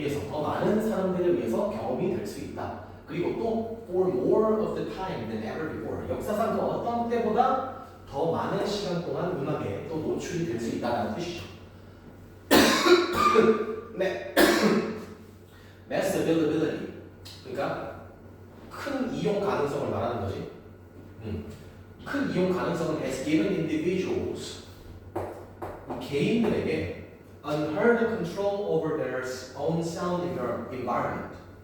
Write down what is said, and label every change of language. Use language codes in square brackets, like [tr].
[ko] 더 많은 사람들에 의해서 경험이 될 수 있다. 그리고 또 [en] for more of the time than ever before. [ko] 역사상 그 어떤 때보다 더 많은 시간 동안 음악에 또 노출이 될 수 있다는 뜻이죠. [en] mass availability. [ko] 그러니까 큰 이용 가능성을 말하는 거지. 큰 이용 가능성은 [en] has given individuals, [ko] 개인들에게 [en] unheard control over their own sound environment.